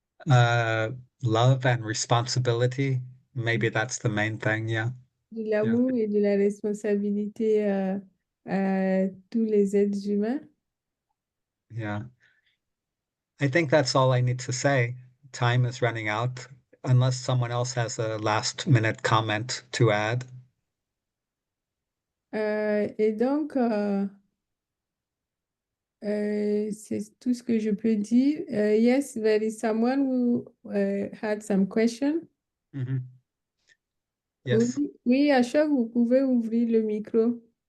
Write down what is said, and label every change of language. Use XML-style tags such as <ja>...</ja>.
<en>Uh, Love and responsibility, maybe that's the main thing. Yeah.</en> <fr>de</fr> <en>Yeah.</en> <fr>l'amour et de la responsabilité à tous les êtres humains.</fr> <en>Yeah. I think that's all I need to say. Time is running out, unless someone else has a last minute comment to add.</en> <fr>Et donc, c'est tout ce que je peux dire.</fr> <en>Yes, there is someone who had some question. Mhm. Yes.</en> <fr>Oui, oui, Ashok, vous pouvez ouvrir le micro.</fr>